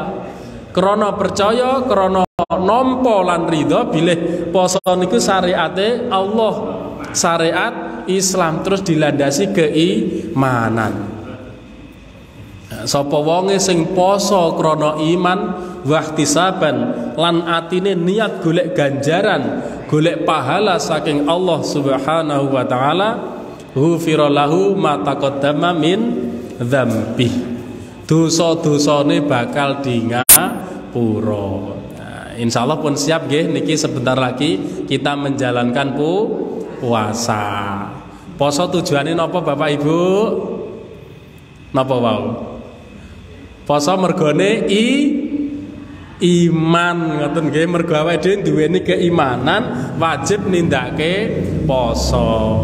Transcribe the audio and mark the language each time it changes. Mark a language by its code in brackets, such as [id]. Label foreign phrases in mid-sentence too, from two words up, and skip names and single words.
[jv] Krana percaya, krana nampa lan ridha bilih poso niku syariate Allah, syariat Islam, terus dilandasi keimanan. Sapa wonge sing poso krana [ar] إيمانا واحتسابا [jv] lan atine niat golek ganjaran, golek pahala saking Allah [ar] سبحانه وتعالى, غفر له ما تقدم من ذنبه. [jv] Dosa-dosane bakal dingapura. Nah, insyaallah pun siap nggih niki [id] sebentar lagi kita menjalankan puasa. [jv] Poso tujuane napa Bapak Ibu? Napa wau? Poso mergone iman, ngoten nggih, mergo awake dhewe duweni keimanan wajib nindakake poso.